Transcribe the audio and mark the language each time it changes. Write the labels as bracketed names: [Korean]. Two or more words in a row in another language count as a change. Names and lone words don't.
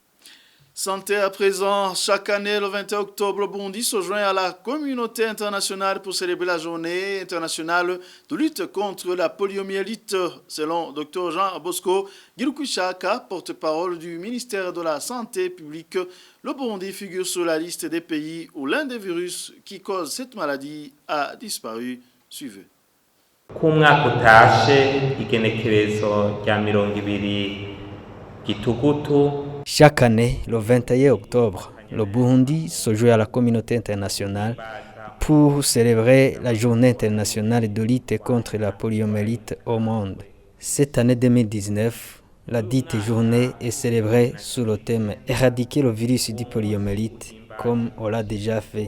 [French] Santé à présent, chaque année, le 21 octobre, le Burundi se joint à la communauté internationale pour célébrer la journée internationale de lutte contre la poliomyélite. Selon Dr Jean Bosco Girukushaka, porte-parole du ministère de la Santé publique, le Burundi figure sur la liste des pays où l'un des virus qui cause cette maladie a disparu. Suivez. [Rundi] Kumwaka utashe igenekerezo rya 20 Gitugutu. [French] Chaque année, le 21 octobre, le Burundi se joint à la communauté internationale pour célébrer la journée internationale de lutte contre la poliomyélite au monde. Cette année 2019, la dite journée est célébrée sous le thème « Éradiquer le virus du poliomyélite » comme on l'a déjà fait.